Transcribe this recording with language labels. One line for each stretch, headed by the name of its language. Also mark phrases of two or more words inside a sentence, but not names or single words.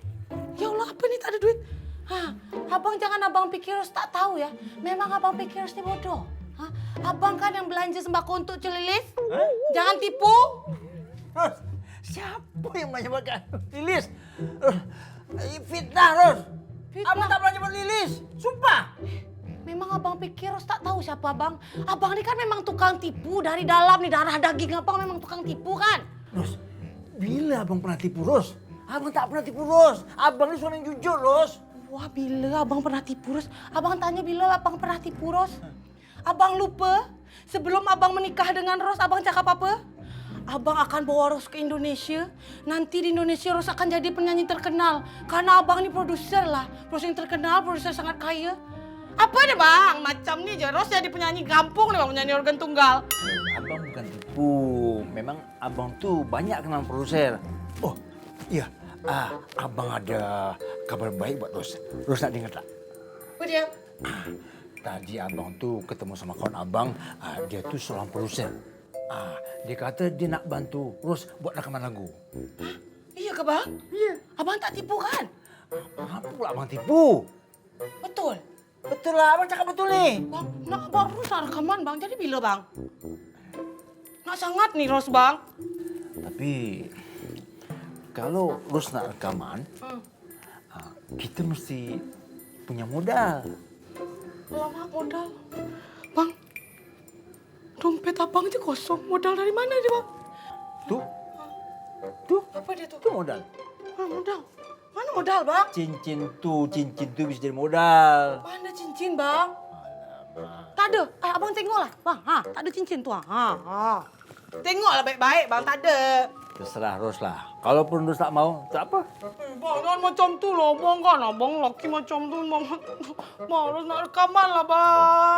Malay: Ya Allah, apa nih tak ada duit? Abang jangan abang pikir harus tak tahu ya. Memang abang pikir harus bodoh. Abang kan yang belanja sembako untuk Celilis. Jangan tipu. Rus, siapa yang belanja makan Lilis? Fitnah, Rus. Abang tak belanja buat Lilis. Sumpah. Memang abang pikir harus tak tahu siapa abang. Abang ini kan memang tukang tipu dari dalam nih, darah daging abang memang tukang tipu kan. Rus, bila abang pernah tipu, Rus? Abang tak pernah tipu, Rus. Abang ini seorang yang jujur, Rus. Wah, bila abang pernah tipu, Ros? Abang tanya bila abang pernah tipu, Ros? Abang lupa? Sebelum abang menikah dengan Ros, abang cakap apa? Abang akan bawa Ros ke Indonesia. Nanti di Indonesia Ros akan jadi penyanyi terkenal. Karena abang ini produser lah. Produser yang terkenal, produser sangat kaya. Apa deh bang? Macam nih aja Ros jadi penyanyi kampung nih bang, penyanyi organ tunggal. Abang bukan tipu. Memang abang tuh banyak kenal produser. Oh, iya. Abang ada kabar baik buat Ros. Ros nak dengar tak? Apa dia? Tadi abang tuh ketemu sama kawan abang. Dia tuh seorang produser. Dia kata dia nak bantu Ros buat rekaman lagu. Iya ke bang? Iya. Abang tak tipu kan? Apa pula abang tipu? Betul. Betul lah, abang cakap betul nih. Bang, nak abang Ros rekaman bang. Jadi bila bang? Nak sangat nih Ros bang. Tapi kalau Ros nak rekaman, kita mesti punya modal. Lama modal. Bang, dompet abang aja kosong. Modal dari mana dia bang? Tuh. Tuh. Apa dia tuh? Itu modal. Modal? Mana modal bang? Cincin tuh bisa jadi modal. Mana cincin bang? Tak ada. Abang tengok lah. Bang, tak ada cincin tuh. Tengoklah baik-baik bang, tak ada. Terserah Ros lah. Kalaupun Ros tak mau, tak apa. Bang, jangan macam tu lah bang kan. Abang laki macam tu. Bang, Ros nak rekaman lah bang.